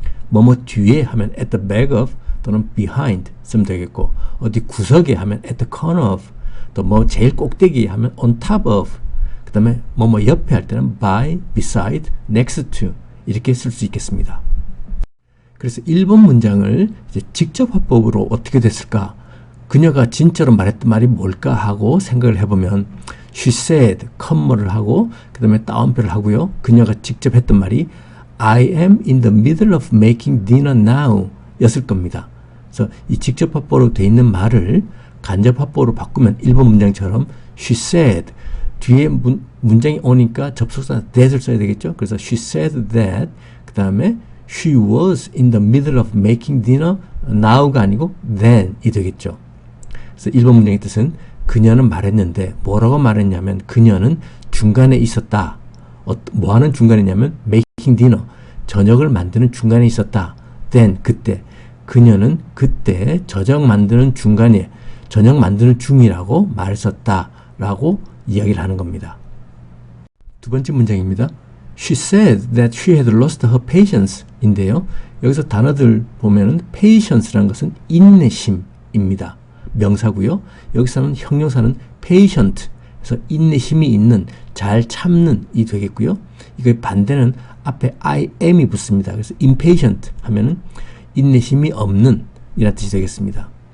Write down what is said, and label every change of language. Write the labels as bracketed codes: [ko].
[ko] 뭐뭐 뒤에 하면 [en] at the back of [ko] 또는 behind 쓰면 되겠고, 어디 구석에 하면 [en] at the corner of, [ko] 또 뭐 제일 꼭대기 하면 [en] on top of, [ko] 그 다음에 뭐뭐 옆에 할 때는 [en] by, beside, next to [ko] 이렇게 쓸 수 있겠습니다. 그래서 1번 문장을 이제 직접 화법으로 어떻게 됐을까? 그녀가 진짜로 말했던 말이 뭘까 하고 생각을 해보면 [en] she said, [ko] 컴마를 하고 그 다음에 따옴표를 하고요. 그녀가 직접 했던 말이 [en] I am in the middle of making dinner now [ko] 였을 겁니다. 그래서 이 직접 화법으로 되어 있는 말을 간접 화법으로 바꾸면 1번 문장처럼 she said 뒤에 문장이 오니까 접속사 that을 써야 되겠죠. 그래서 [en] she said that [ko] 그 다음에 [en] she was in the middle of making dinner now [ko] 가 아니고 then이 되겠죠. 그래서 1번 문장의 뜻은 그녀는 말했는데 뭐라고 말했냐면 그녀는 중간에 있었다. 뭐 하는 중간이냐면 [en] making dinner [ko] 저녁을 만드는 중간에 있었다. then 그때 그녀는 그때 저녁 만드는 중간에 저녁 만드는 중이라고 말했었다 라고 이야기를 하는 겁니다. 두 번째 문장입니다. [en] She said that she had lost her patience 인데요. [ko] 여기서 단어들 보면은 patience라는 것은 인내심입니다. 명사고요. 여기서는 형용사는 patient 그래서 인내심이 있는, 잘 참는 이 되겠고요. 이거의 반대는 앞에 I am이 붙습니다. 그래서 impatient 하면은 인내심이 없는 이라는 뜻이 되겠습니다.